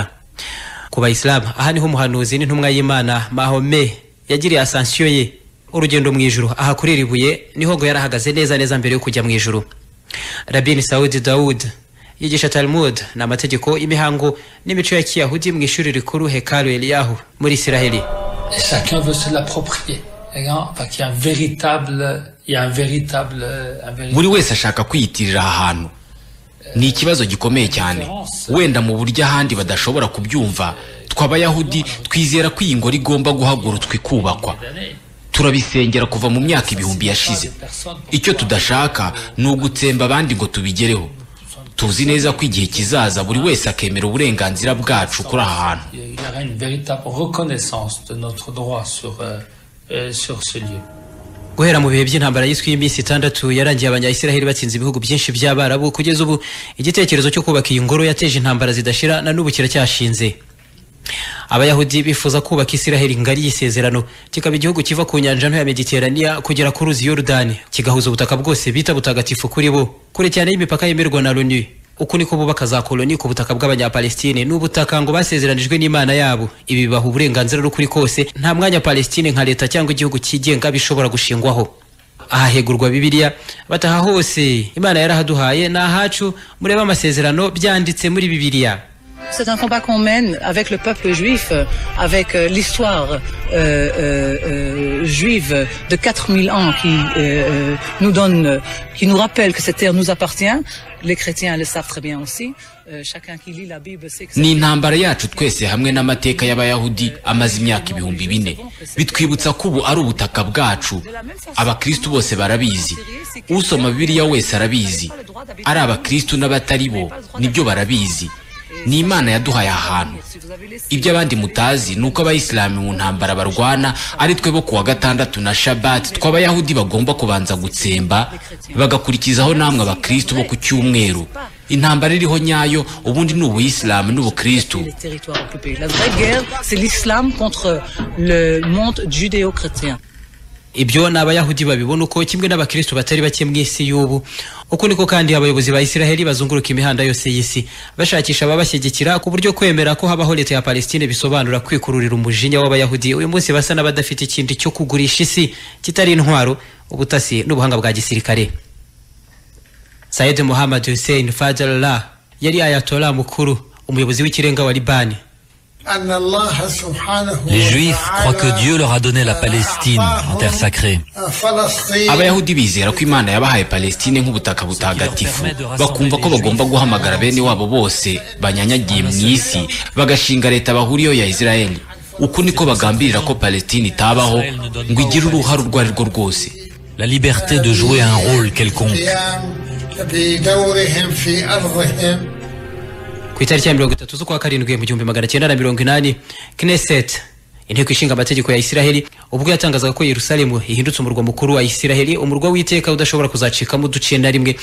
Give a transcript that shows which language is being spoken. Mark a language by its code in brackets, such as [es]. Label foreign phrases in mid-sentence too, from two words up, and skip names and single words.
[rw] Ku Bayisilamu, aha niho umuhanuzi n'intumwa y'Imana Mahomet yagiriye ascension ye, urugendo mu ijuru. Aha kuri iri buye niho ngo yarahagaze neza mbere yo kujya mu ijuru. Rabbi Saudi Daoud yigisha Talmud n'amategeko, imihango n'imico ya Kiyahudi mu ishuri rikuru Hekalu Eliyahu muri Isiraheli. [fr] Chacun veut se l'approprier. [rw] Buri wese ashaka kwiyitirira aha hantu. Ni ikibazo gikomeye cyane. Wenda mu buryo ahandi badashobora kubyumva, tw'Abayahudi twizera ko iyi ngoro igomba guhagurutswa ikubakwa. Turabisengera kuva mu myaka 1000 yashize. Icyo tudashaka ni ugutsemba abandi ngo tubigereho. Tuzi neza ko igihe kizaza buri wese akemera uburenganzira bwacu kuri aha hantu. [fr] Sur ce lieu. [rw] guhera mu bihe by'intambara yiswe y'iminsi 6 yarangiye abanya-Israel batsinze ibihugu byinshi by'Abarabu kugeza ubu igitekerezo cyo kubaka iyi ngoro yateje intambara zidashira na n'ubu kiracyashinze. Abayahudi bifuza kubaka Israel ngari y'isezerano kikaba igihugu kiva ku nyanja nto ya Mediterania kugera ku ruzi Yordan kigahuza ubutaka bwose bita butagatifu kuri bo kure cyane y'imipaka yemerwa na l'ONU. Uku niko bubaka za koloni ku butaka bw'abanya-Palestine n'ubutaka ngo basezeranijwe n'Imana yabo. Ibi bibaha uburenganzira n'ukuri kose nta mwanya Palestine nka leta cyangwa igihugu kigenga bishobora gushingwaho. Ahahegurwa Bibiliya bataha hose Imana yarahaduhaye na hacu mureba amasezerano byanditse muri Bibiliya. [fr] C'est un combat qu'on mène avec le peuple juif, avec l'histoire juive de 4000 ans qui nous rappelle que cette terre nous appartient. Les chrétiens le savent très bien aussi. Chacun qui lit la Bible sait que [rw] ni intambara yacu twese hamwe n'amateka y'Abayahudi amaze imyaka 2000 bitwibutsa ko ubu ari ubutaka bwacu. Abakristo bose barabizi, usoma Bibiliya wese arabizi, ari abakristo n'abatari bo nibyo barabizi. Ni Imana yaduhaye ahantu. Ibyo abandi mutazi nuko abayisilamu mu ntambara barwana ari twe bo kuwa gatandatu na Shabbat tw'Abayahudi bagomba kubanza gutsemba bagakurikizaho namwe abakristo bo ku cyumweru. Intambara iriho nyayo ubundi ni ubuyisilamu n'ubukristo. [fr] La vraie guerre c'est l'islam contre le monde judéo-chrétien. [rw] Ibyo n'Abayahudi babibona uko kimwe n'abakristo batari bake mu isi y'ubu. Uko niko kandi abayobozi ba Israel bazunguruka imihanda yose y'isi bashakisha ababashyigikira ku buryo kwemera ko habaho leta ya Palestine bisobanura kwikururira umujinya w'Abayahudi. Uyu munsi basa n'abadafite ikindi cyo kugurisha isi kitari intwaro, ubutasi n'ubuhanga bwa gisirikare. Sayyid Mohammed Hussein Fadlallah yari ayatollah mukuru, umuyobozi w'ikirenga wa Liban. [fr] Les Juifs croient que Dieu leur a donné la Palestine en terre sacrée. [rw] Abayahudi bizera ko Imana yabahaye Palestine nk'ubutaka butagatifu, bakumva ko bagomba guhamagara bene wabo bose banyanyagiye mu isi bagashinga leta bahuriyeho ya Israel. Uku niko bagambirira ko Palestine itabaho ngo igire uruhare urwo ari rwo rwose. [fr] La liberté de jouer un rôle quelconque. [rw] Ku itariki ya 30 z'ukwa karindwi mu 1980 Knesset inteko ishinga amategeko ya Israel ubwo yatangazaga ko Yerusalemu ihindutse umurwa mukuru wa Israel, umurwa w'iteka udashobora kuzacikamo uduciye na rimwe.